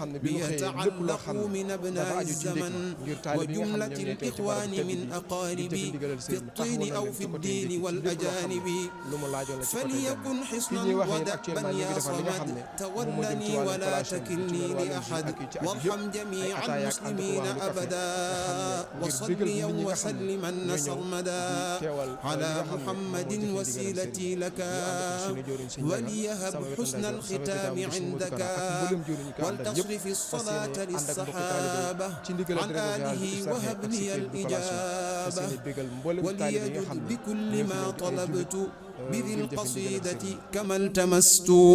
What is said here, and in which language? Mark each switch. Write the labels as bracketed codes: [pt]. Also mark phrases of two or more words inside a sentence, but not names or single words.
[wo] xam ne bi ñu xëyee lépp loo xam ne dafa aju ci ndékki ngir taalib yi nga xam ne ñoom ñooy teew ci barab tedd bi di jëfe ndigalal sëriñ bi taxawu na leen ci côté ndékki ci lépp loo xam ne lu mu laajoon la ci côté dem fi ñuy waxee ne actuellement ñu ngi defar li nga xam ne moom moo jëm ci wàllu collation bi ci wàllu jus ak ci aju yëpp ay ataaya ak ànd ko wàllu café nga xam ne ngir bégal nit ñi nga xam ne ñooy ñëw di teewal [ar] على محمد وسيلتي لك وليهب حسن الختام عندك ولتصرف الصلاة للصحابة عن آله وهب لي الإجابة وليجد بكل ما طلبت بذي القصيدة كما التمست